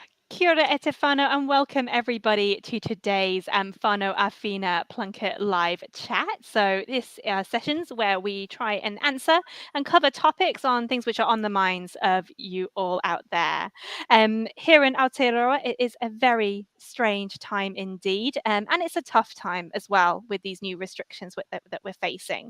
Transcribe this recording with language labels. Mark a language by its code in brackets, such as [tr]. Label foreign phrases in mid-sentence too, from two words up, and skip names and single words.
[mi] Kia ora e te whānau, [en] and welcome everybody to today's Whānau Āwhina Plunket live chat. So this sessions where we try and answer and cover topics on things which are on the minds of you all out there. Here in Aotearoa, it is a very strange time indeed, and it's a tough time as well with these new restrictions that we're facing.